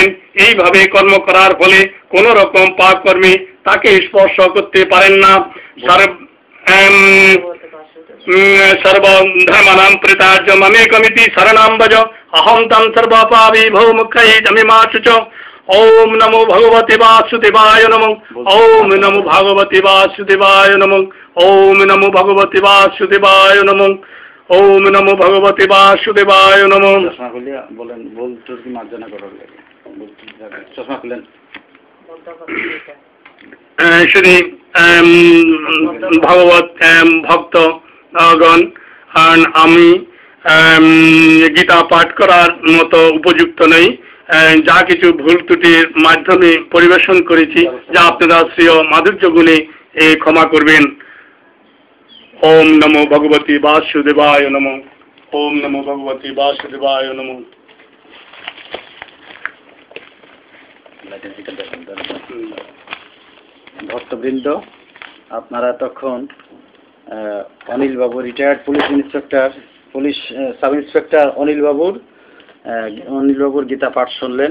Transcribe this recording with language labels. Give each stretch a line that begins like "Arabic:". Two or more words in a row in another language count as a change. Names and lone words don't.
Bangla: এইভাবে কর্ম করার ফলে কোন রকম পাপ কর্মী তাকে স্পর্শ করতে পারেন না।
Sanskrit: সর্বধর্মানাং পরিত্যাজ্য মামেকমিতি শরণাং ভজ অহং তং সর্বপাপেভ্যো মুক্ষয়িতুমিমাশুচ। ওম নমো ভগবতে বাসুদেবায় নমঃ। ওম নমো ভগবতে বাসুদেবায় নমঃ। ওম নমো ভগবতে বাসুদেবায় নমঃ। ওম নমো ভগবতে বাসুদেবায় নমঃ।
Bangla: চশমা খুলে বলেন, বলতে কি মার্জনা করার লাগে, চশমা খুলেন। শ্রী ভগবত ভক্তগণ, আমি গীতা পাঠ করার মতো উপযুক্ত নই। যা কিছু ভুল ত্রুটির মাধ্যমে পরিবেশন করেছি, যা আপনারা শ্রীয় মাধুর্য গুণে ক্ষমা করবেন।
Sanskrit: ওম নমো ভগবতে বাসুদেবায় নমঃ। ওম নমো ভগবতে বাসুদেবায় নমঃ।
Bangla: ভক্তবৃন্দ, আপনারা তখন অনিল বাবু, রিটায়ার্ড পুলিশ ইন্সপেক্টর, পুলিশ সাব ইন্সপেক্টর অনিল বাবুর গীতা পাঠ শুনলেন।